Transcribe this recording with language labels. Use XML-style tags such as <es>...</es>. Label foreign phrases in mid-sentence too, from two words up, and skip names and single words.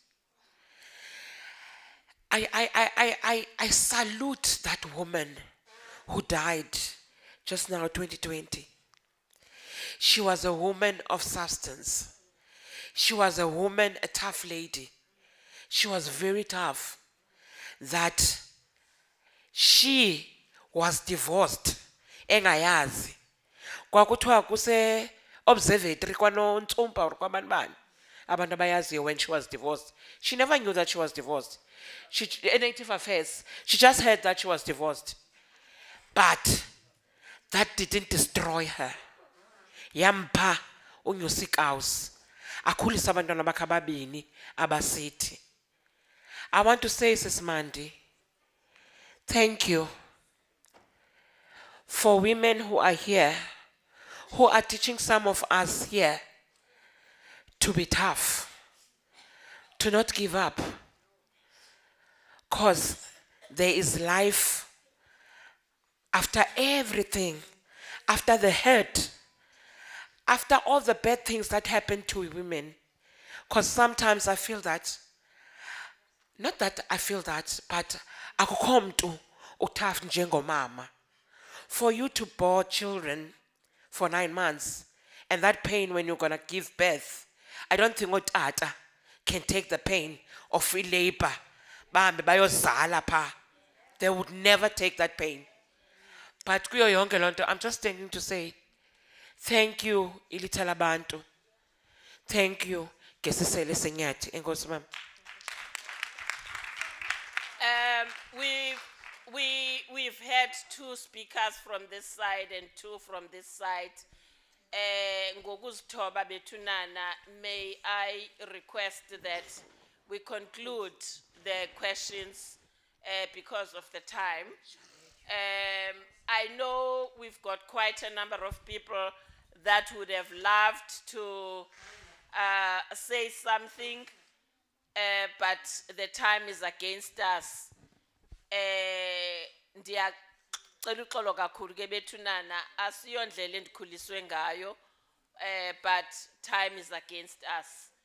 <en>I salute that woman who died just now, 2020. She was a woman of substance. She was a woman, a tough lady. She was very tough. That she was divorced</en> <xh>engayazi. Kwakuthiwa kuse observatory kwanoNtsumpa or kwabanibani abantu abayaziyo</xh> <en>when she was divorced. She never knew that she was divorced. She Native Affairs. She just heard that she was divorced. But that didn't destroy her.</en> <xh>Yampa unyusikaus. Akhulisa abantwana bakhe ababini abasithi.</xh> <en>I want to say, Sis Mandi, thank you for women who are here, who are teaching some of us here to be tough, to not give up, because there is life after everything, after the hurt, after all the bad things that happen to women. Because sometimes I feel that, not that I feel that, but</en> <xh>akukho mntu utough njengomama.</xh> <en>For you to bear children for 9 months, and that pain when you're gonna give birth, I don't think utata can take the pain of free labor.</en> <xh>Bahambe bayozala pha.</xh> <en>They would never take that pain.</en> <xh>But kuyo yonke lonto,</xh> <en>I'm just thinking to say, thank you,</en> <xh>ilitha labantu.</xh> <en>Thank you,</en> <xh>Isisele Senyathi. Enkosi mama.</xh> <en>We've had 2 speakers from this side and 2 from this side.</en> <xh>Ngokuzithoba bethunana,</xh> <en>may I request that we conclude the questions because of the time. I know we've got quite a number of people that would have loved to say something, but the time is against us.</en> <xh>Ndiyacela uxolo kakhulu ke bethunana, asiyondlela endikhuliswe ngayo,</xh> <en>but time is against us.</en>